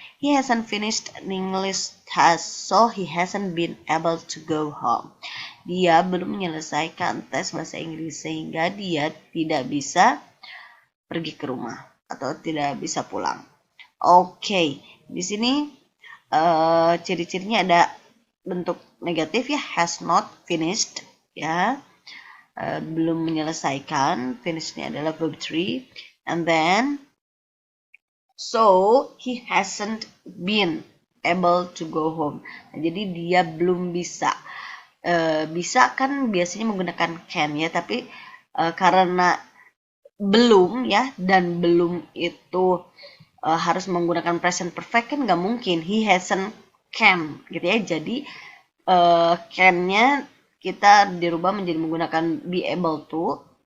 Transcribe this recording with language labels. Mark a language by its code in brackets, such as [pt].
[en] He hasn't finished an English test, so he hasn't been able to go home. [id] Dia belum menyelesaikan tes bahasa Inggris, sehingga dia tidak bisa pergi ke rumah atau tidak bisa pulang. Oke, di sini ciri-cirinya ada bentuk negatif ya, [en] has not finished [id] ya, belum menyelesaikan. Finishnya adalah [en] verb 3, and then so he hasn't been able to go home. [id] Nah, jadi dia belum bisa. Bisa kan biasanya menggunakan can ya, tapi karena belum ya, dan belum itu harus menggunakan present perfect kan nggak mungkin. [en] He hasn't can [id] gitu ya. Jadi can-nya kita dirubah menjadi menggunakan be able to.